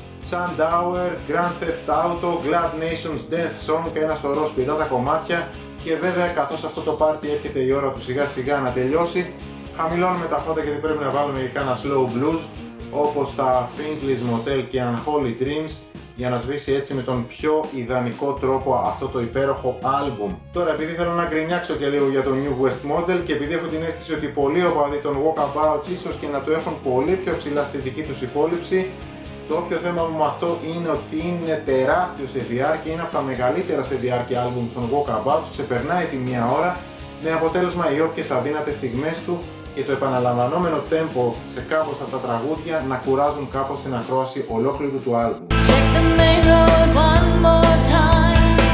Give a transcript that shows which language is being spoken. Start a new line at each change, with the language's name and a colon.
Greek: Sundower, Grand Theft Auto, Glad Nations Death Song και ένα σωρό σπιτάτα κομμάτια. Και βέβαια, καθώς αυτό το πάρτι έρχεται η ώρα του σιγά σιγά να τελειώσει, χαμηλώνουμε τα φώτα γιατί πρέπει να βάλουμε και κάνα slow blues όπως τα Findley's Motel και Unholy Dreams, για να σβήσει έτσι με τον πιο ιδανικό τρόπο αυτό το υπέροχο άλμπουμ. Τώρα, επειδή θέλω να γκρινιάξω και λίγο για το New West Model και επειδή έχω την αίσθηση ότι πολλοί οπαδοί των Walkabouts ίσως και να το έχουν πολύ πιο ψηλά στη δική τους υπόλοιψη, το όποιο θέμα μου με αυτό είναι ότι είναι τεράστιο σε διάρκεια, είναι από τα μεγαλύτερα σε διάρκεια άλμπουμ των Walkabouts, ξεπερνάει τη μία ώρα, με αποτέλεσμα οι όποιες αδύνατες στιγμές του και το επαναλαμβανόμενο τέμπο σε κάπως από τα τραγούδια να κουράζουν κάπως την ακρόαση ολόκληρου του άλμπουμ.
English: Check the main road one more time.